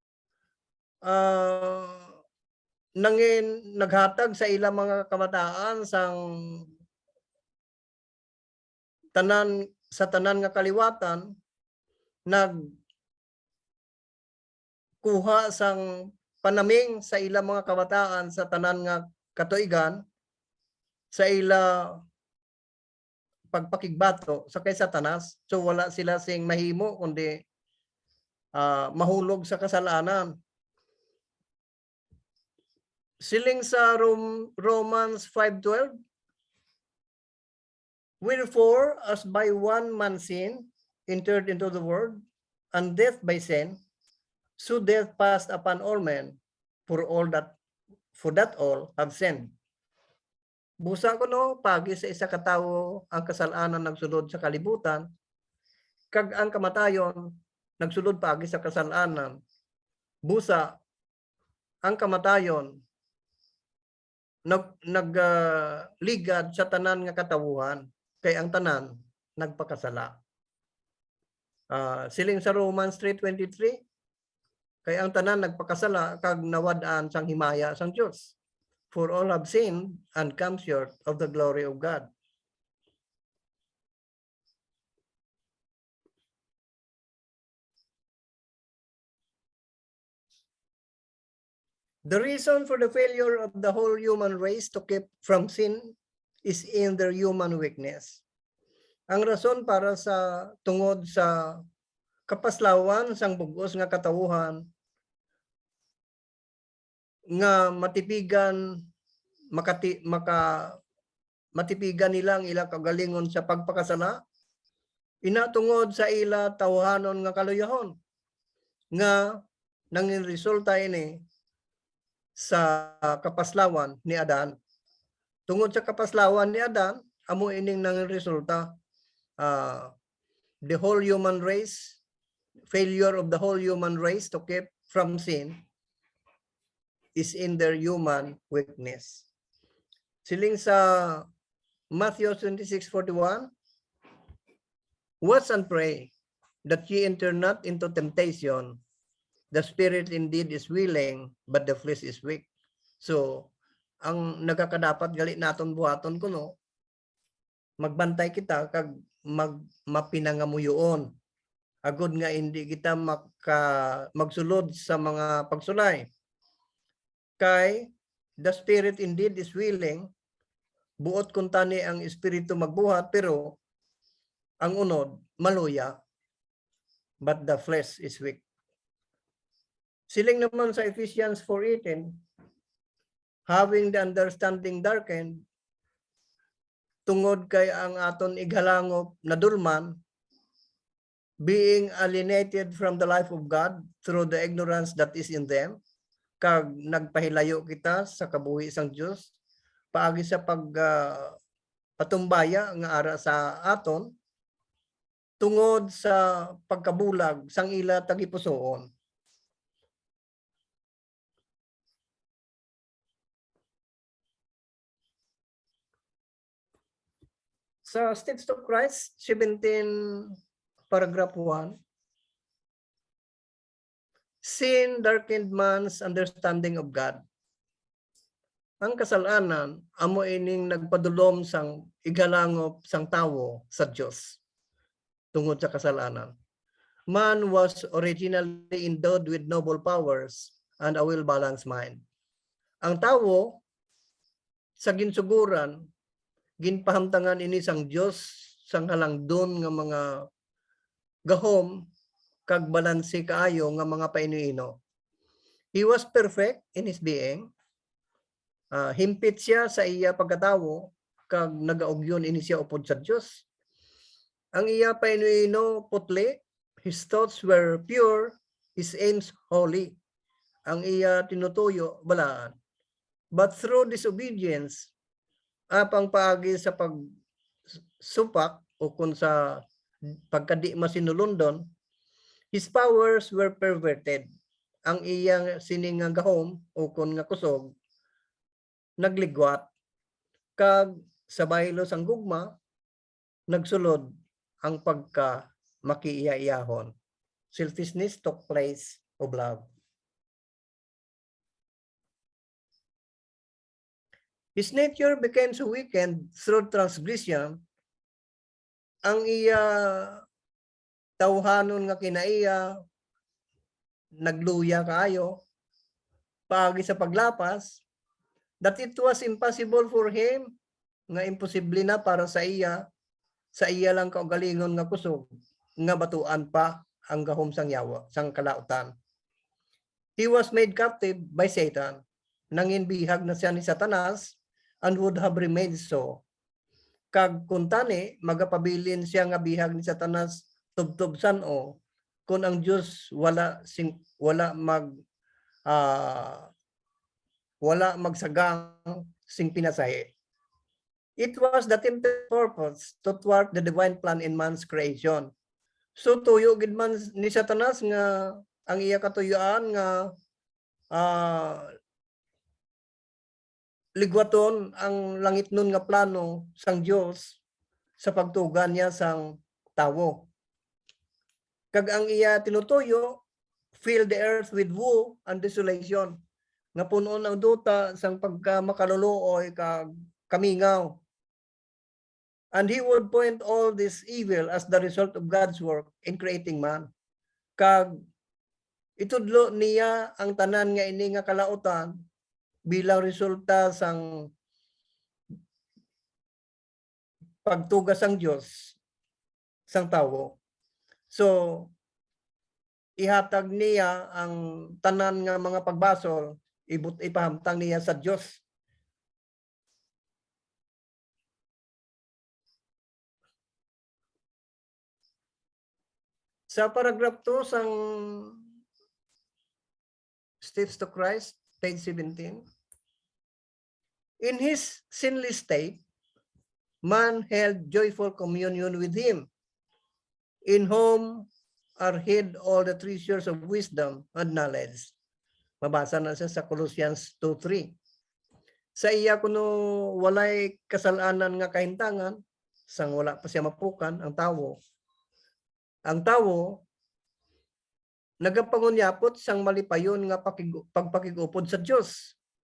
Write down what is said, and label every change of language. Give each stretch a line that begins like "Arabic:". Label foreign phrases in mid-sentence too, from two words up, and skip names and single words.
Hiligaynon: nangin naghatag sa ila mga kamataan sang tanan nga kaliwatan, nagkuha sang panaming sa ila mga kabataan sa tanan nga katuigan, sa ila pagpakigbato sa kay Satanas. So wala sila sing mahimo kundi mahulog sa kasalanan. Siling sa
English: Romans 5:12, wherefore as by one man sin entered into the world, and death by sin, so death passed upon all men, for that all have sinned.
Hiligaynon: Busa ko no, pagi sa isa ka tawo ang kasalanan nagsulod sa kalibutan, kag ang kamatayon nagsulod pagi sa kasalanan. Busa ang kamatayon nagligad sa tanan nga katawuhan, kay ang tanan nagpakasala. Siling sa Romans 3:23, kay ang tanan nagpakasala kag nawad-an sang himaya sang Dios.
English: For all have sinned and come short of the glory of God. The reason for the failure of the whole human race to keep from sin is in their human weakness.
Hiligaynon: Ang rason para sa tungod sa kapaslawan sang bugos nga katawuhan nga matipigan matipigan nila ang ila kagalingon sa pagpakasala, inatungod sa ila tawhanon nga kaluyahon nga nangin resulta ini sa kapaslawan ni Adan. Tungod sa kapaslawan ni Adan, amo ining nangin resulta
English: the whole human race, failure of the whole human race to keep from sin is in their human weakness.
Hiligaynon: Siling sa
English: Matthew 26:41, watch and pray that ye enter not into temptation. The spirit indeed is willing, but the flesh is weak.
Hiligaynon: So, ang nagakadapat gali naton buhaton kuno, magbantay kita kag mapinangamuyoon. Agod nga hindi kita magsulod sa mga pagsulay.
English: Kay the spirit indeed is willing,
Hiligaynon: buot kun tani ang espiritu magbuhat, pero ang unod maluya,
English: but the flesh is weak.
Hiligaynon: Siling naman sa
English: Ephesians 4:18, having the understanding darkened,
Hiligaynon: tungod kay ang aton ighalangop na dulman,
English: being alienated from the life of God through the ignorance that is in them,
Hiligaynon: kag nagpahilayo kita sa kabuhi sang Dios paagi sa patumbaya nga ara sa aton tungod sa pagkabulag sang ila tagipusoon.
English: Sa Steps to Christ 17 paragraph 1, sin darkened man's understanding of God.
Hiligaynon: Ang kasalanan amo ining nagpadulom sang igalangop sang tawo sa Dios tungod sa kasalanan.
English: Man was originally endowed with noble powers and a well-balanced mind.
Hiligaynon: Ang tawo sa ginsuguran ginpahamtangan ini sang Dios sang halangdon nga mga gahom kag balanse kaayo nga mga painuino.
English: He was perfect in his being.
Hiligaynon: Himpit siya sa iya pagkatawo kag nagaugyon ini siya upod sa Dios. Ang iya painuino putli,
English: his thoughts were pure, his aims holy.
Hiligaynon: Ang iya tinutuyo balaan.
English: But through disobedience,
Hiligaynon: apang paagi sa pagsupak o kung sa pagkadi masinulundon,
English: His powers were perverted.
Hiligaynon: Ang iyang sining nga gahom o kon nga kusog nagligwat kag sa baylo sang gugma nagsulod ang pagka makiiya-iyahon.
English: Selfishness took place of love. His nature became so weakened through transgression.
Hiligaynon: Ang iya tawhanon nga kinaiya nagluya kaayo paagi sa paglapas
English: that it was impossible for him
Hiligaynon: nga imposible na para sa iya lang kaugalingon nga kusog nga batuan pa ang gahom sang yawa sang kalautan.
English: He was made captive by Satan.
Hiligaynon: Nanginbihag na siya ni Satanas
English: and would have remained so.
Hiligaynon: Kag kuntani magapabilin siya nga bihag ni Satanas tubtob san-o kung ang Dios wala magsagang sing pinasahi.
English: It was the tempted purpose to thwart the divine plan in man's creation.
Hiligaynon: So tuyo gid man ni Satanas nga ang iya katuyuan nga ligwaton ang langit nun nga plano sang Dios sa pagtugan niya sang tawo. Kag ang iya tinutuyo
English: fill the earth with woe and desolation
Hiligaynon: nga punon ang duta sang pagka makaluluoy kag kamingaw.
English: And he would point all this evil as the result of God's work in creating man.
Hiligaynon: Kag itudlo niya ang tanan nga ini nga kalautan bilang resulta sang pagtugas sang Dios sang tawo. So ihatag niya ang tanan nga mga pagbasol, ipahamtang niya sa Dios. Sa paragraph 2 sang Steps to Christ, page 17.
English: In his sinless state, man held joyful communion with him, in whom are hid all the treasures of wisdom and knowledge.
Hiligaynon: Mabasa na siya sa Colossians 2:3. Sa iya kuno walay kasalanan nga kahintangan, sang wala pa siya mapukan ang tawo. Ang tawo nagapangunyapot sang malipayon nga pagpakigupod sa Dios.